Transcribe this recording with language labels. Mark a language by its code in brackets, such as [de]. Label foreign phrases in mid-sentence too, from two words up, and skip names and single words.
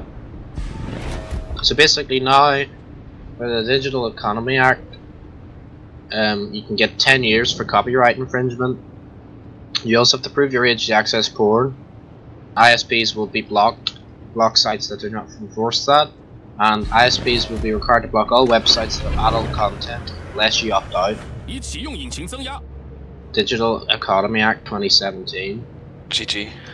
[en] So basically now, with the Digital Economy Act, you can get 10 years for copyright infringement. You also have to prove your age to access porn. ISPs will be block sites that do not enforce that, and ISPs will be required to block all websites that have adult content unless you opt out. [zh] 已启用引擎增压。 [en] Digital Economy Act 2017. GG.